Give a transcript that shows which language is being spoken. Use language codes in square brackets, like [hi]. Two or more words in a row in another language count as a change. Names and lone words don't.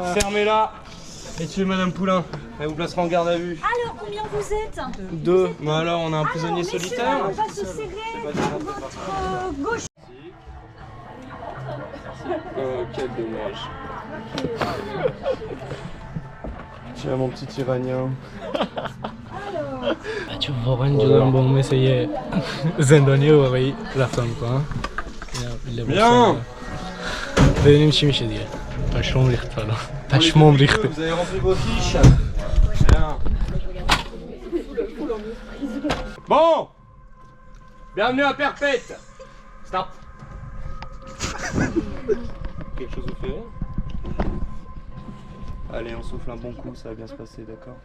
[fr] fermez-la et tuez Madame Poulain. Elle vous placera en garde à vue. Alors combien vous êtes? 2. Mais alors, on a un prisonnier Messieurs, solitaire. on va se serrer votre gauche. Oh, quel dommage. Tiens, mon petit Iranien. [fa] بچه واقعا اینجا دارم با اون مثل یه زندانی واقعی رفتار میکنم. [fr] Bien. [fa] ببینیم چی میشه دیگه. پشمام ریخت حالا. پشمام ریخته. [fr] Vous avez rempli vos fiches? Bien. Bon. Bienvenue à Perpète. Stop. Quelque chose vous fait rire? Allez, on souffle un bon coup, ça va bien se passer, d'accord?